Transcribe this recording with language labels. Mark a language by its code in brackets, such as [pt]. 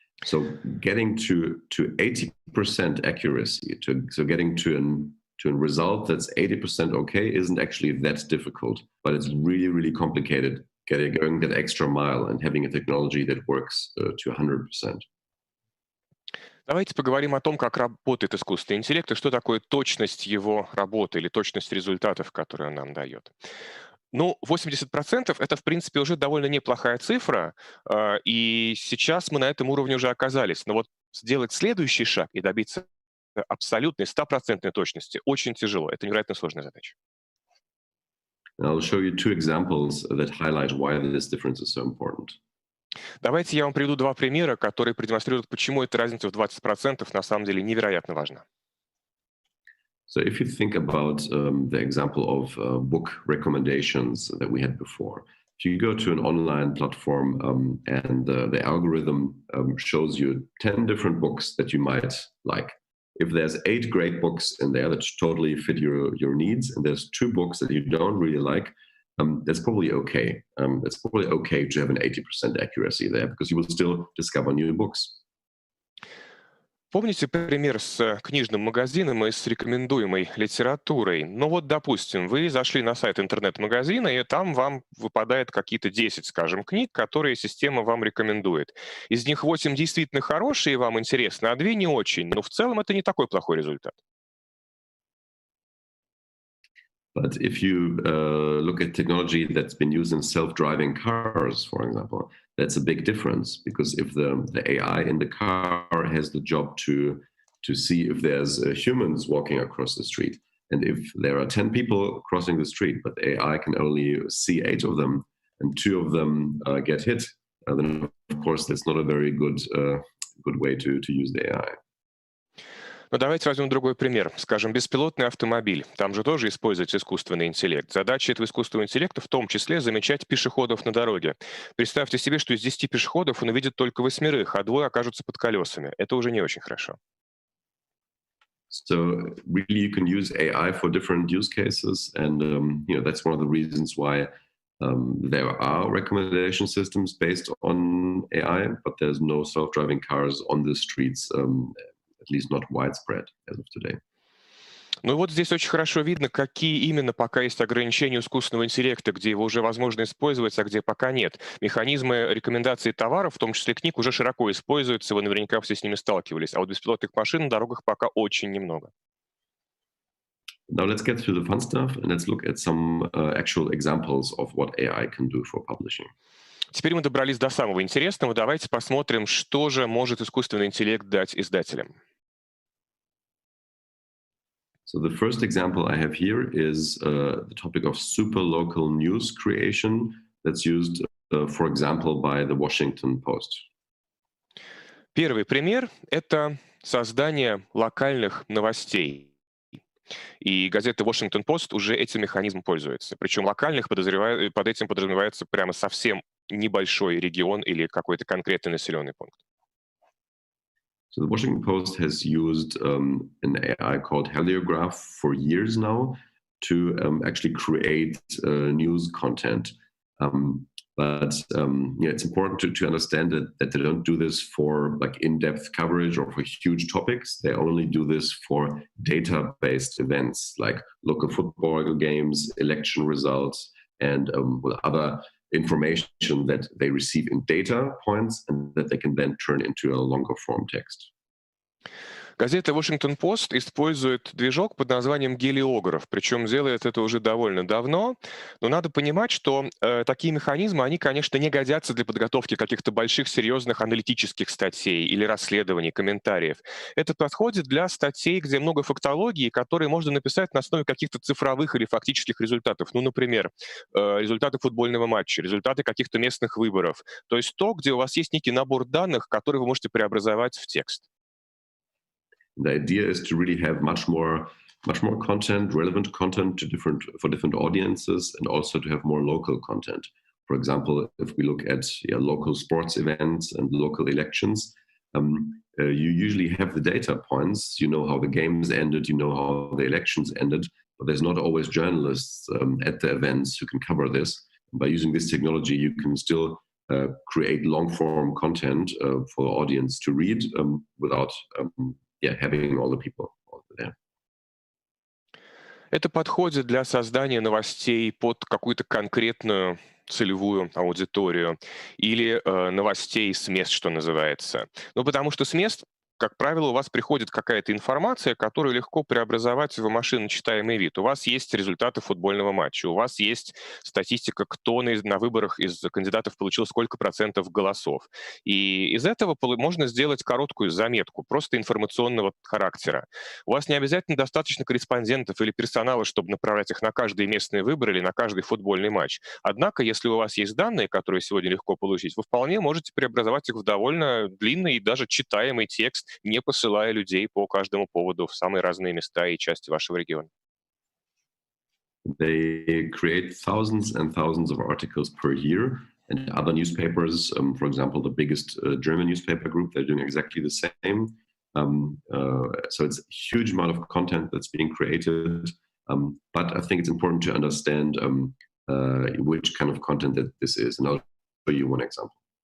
[en] So getting to 80% accuracy, so getting to a result that's 80% okay isn't actually that difficult, but it's really, really complicated going that extra mile and having a technology that works to 100%. [ru] Давайте поговорим о том, как работает искусственный интеллект и что такое точность его работы или точность результатов, которые он нам дает. Ну, 80% это, в принципе, уже довольно неплохая цифра, и сейчас мы на этом уровне уже оказались. Но вот сделать следующий шаг и добиться абсолютной 100% точности очень тяжело. Это невероятно сложная задача. [en] I'll show you two examples that highlight why this difference is so important. [ru] Давайте я вам приведу два примера, которые продемонстрируют, почему эта разница в 20% на самом деле невероятно важна. [en] So if you think about the example of book recommendations that we had before, if you go to an online platform and the algorithm shows you 10 different books that you might like. If there's 8 great books in there that totally fit your needs, and there's 2 books that you don't really like, that's probably okay. It's probably okay to have an 80% accuracy there because you will still discover new books. [ru] Помните пример с книжным магазином и с рекомендуемой литературой? Ну вот, допустим, вы зашли на сайт интернет-магазина, и там вам выпадает какие-то 10, скажем, книг, которые система вам рекомендует. Из них 8 действительно хорошие и вам интересны, а 2 не очень. Но в целом это не такой плохой результат. [en] But if you look at technology that's been used in self-driving cars, for example, that's a big difference, because if the AI in the car has the job to see if there's humans walking across the street, and if there are 10 people crossing the street, but the AI can only see 8 of them, and 2 of them get hit, then of course that's not a very good way to use the AI. [ru] Но давайте возьмем другой пример. Скажем, беспилотный автомобиль. Там же тоже используется искусственный интеллект. Задача этого искусственного интеллекта в том числе замечать пешеходов на дороге. Представьте себе, что из 10 пешеходов он увидит только 8, а 2 окажутся под колесами. Это уже не очень хорошо. [en] So really you can use AI for different use cases, and that's one of the reasons why there are recommendation systems based on AI, but there's no self-driving cars on the streets, at least not widespread as of today. [ru] Ну и вот здесь очень хорошо видно, какие именно пока есть ограничения у искусственного интеллекта, где его уже возможно использовать, а где пока нет. Механизмы рекомендации товаров, в том числе книг, уже широко используются, вы наверняка все с ними сталкивались, а вот беспилотных машин на дорогах пока очень немного. [en] Now let's get through the fun stuff and let's look at some actual examples of what AI can do for publishing. [ru] Теперь мы добрались до самого интересного. Давайте посмотрим, что же может искусственный интеллект дать издателям. [en] So the first example I have here is the topic of super local news creation that's used, for example, by the Washington Post. [ru] Первый пример — это создание локальных новостей. И газета Washington Post уже этим механизмом пользуется. Причем локальных, под этим подразумевается прямо совсем небольшой регион или какой-то конкретный населенный пункт. [en] So the Washington Post has used an AI called Heliograph for years now to actually create news content. But it's important to understand that they don't do this for like in-depth coverage or for huge topics. They only do this for data-based events like local football games, election results, and other information that they receive in data points and that they can then turn into a longer form text. [ru] Газета Washington Post использует движок под названием гелиограф, причем делает это уже довольно давно, но надо понимать, что такие механизмы, они, конечно, не годятся для подготовки каких-то больших, серьезных аналитических статей или расследований, комментариев. Это подходит для статей, где много фактологии, которые можно написать на основе каких-то цифровых или фактических результатов. Ну, например, результаты футбольного матча, результаты каких-то местных выборов. То есть то, где у вас есть некий набор данных, которые вы можете преобразовать в текст. [en] The idea is to really have much more content, relevant content for different audiences, and also to have more local content. For example, if we look at local sports events and local elections, you usually have the data points. You know how the games ended, you know how the elections ended, but there's not always journalists at the events who can cover this. By using this technology, you can still create long-form content for the audience to read without having all the people there. [ru] Это подходит для создания новостей под какую-то конкретную целевую аудиторию или новостей с мест, что называется. Ну, потому что с мест, как правило, у вас приходит какая-то информация, которую легко преобразовать в машиночитаемый вид. У вас есть результаты футбольного матча, у вас есть статистика, кто на выборах из кандидатов получил сколько процентов голосов. И из этого можно сделать короткую заметку, просто информационного характера. У вас не обязательно достаточно корреспондентов или персонала, чтобы направлять их на каждые местные выборы или на каждый футбольный матч. Однако, если у вас есть данные, которые сегодня легко получить, вы вполне можете преобразовать их в довольно длинный и даже читаемый текст, не посылая людей по каждому поводу в самые разные места и части вашего региона. [en] They create thousands and thousands of articles per year, and other newspapers, for example, the biggest German newspaper group, they're doing exactly the same. So it's a huge amount of content that's being created, but I think it's important to understand which kind of content that this is, and I'll show you one example.